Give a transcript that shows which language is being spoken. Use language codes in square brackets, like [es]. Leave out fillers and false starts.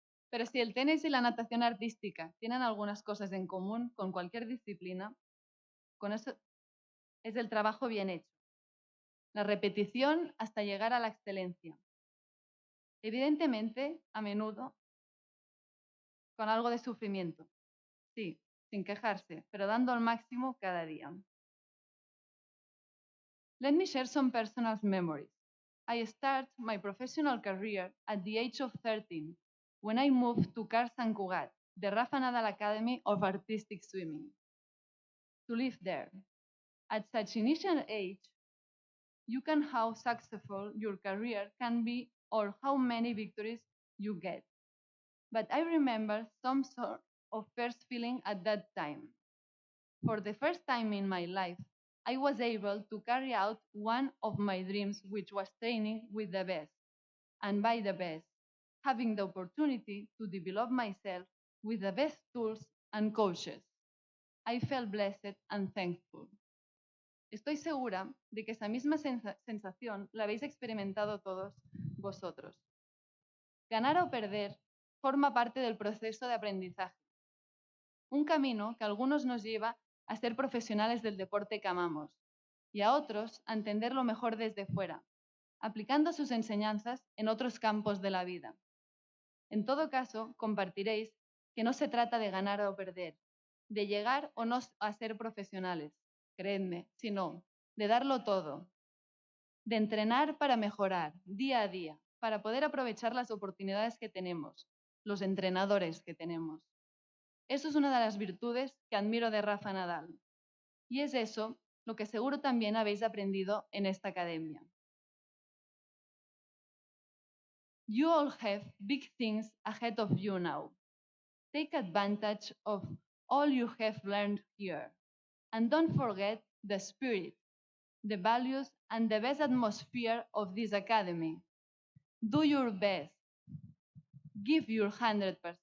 [es] Pero si el tenis y la natación artística tienen algunas cosas en común con cualquier disciplina, con eso es el trabajo bien hecho. la repetición hasta llegar a la excelencia. Evidentemente, a menudo, con algo de sufrimiento. Sí, sin quejarse, pero dando el máximo cada día. [en] Let me share some personal memories. I started my professional career at the age of 13 when I moved to Car Sant Cugat, the Rafa Nadal Academy of Artistic Swimming, to live there. At such initial age, you can how successful your career can be or how many victories you get. But I remember some sort of first feeling at that time. For the first time in my life, I was able to carry out one of my dreams, which was training with the best, and by the best, having the opportunity to develop myself with the best tools and coaches. I felt blessed and thankful. [es] Estoy segura de que esa misma sensación la habéis experimentado todos vosotros. Ganar o perder forma parte del proceso de aprendizaje. Un camino que a algunos nos lleva a ser profesionales del deporte que amamos y a otros a entenderlo mejor desde fuera, aplicando sus enseñanzas en otros campos de la vida. En todo caso, compartiréis que no se trata de ganar o perder, de llegar o no a ser profesionales, creedme, sino de darlo todo, de entrenar para mejorar día a día, para poder aprovechar las oportunidades que tenemos, los entrenadores que tenemos. Eso es una de las virtudes que admiro de Rafa Nadal. Y es eso lo que seguro también habéis aprendido en esta academia. [en] You all have big things ahead of you now. Take advantage of all you have learned here. And don't forget the spirit, the values, and the best atmosphere of this academy. Do your best. Give your 100%.